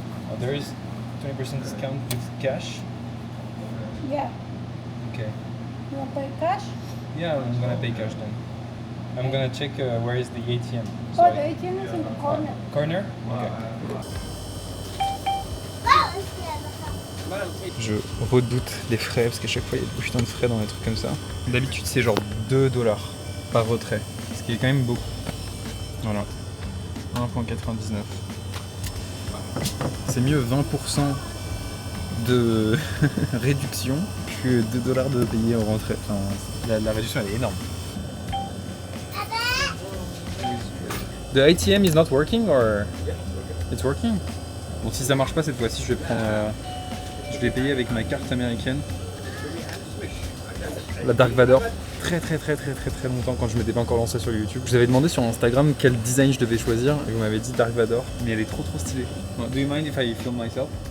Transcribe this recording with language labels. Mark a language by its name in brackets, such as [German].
[English] Oh, there is 20% discount with cash. Yeah. Okay. You want to pay cash? Yeah, I'm gonna pay cash then. I'm gonna check where is the ATM. Oh, the ATM is in the corner. Corner? Okay. [French] Je redoute les frais parce qu'à chaque fois il y a des putains de frais dans les trucs comme ça. D'habitude c'est genre $2 par retrait, ce qui est quand même beaucoup. Voilà. 1,99. C'est mieux 20% de réduction que $2 de payer en rentrée. Enfin, la réduction elle est énorme. [English] The ATM is not working or it's working? [French] Bon, si ça marche pas cette fois-ci, je vais prendre. Je vais payer avec ma carte américaine. La Dark Vador. Très longtemps quand je m'étais pas encore lancé sur YouTube. Je vous avais demandé sur Instagram quel design je devais choisir et vous m'avez dit Dark Vador, mais elle est trop stylée. [English] Do you mind if I film myself?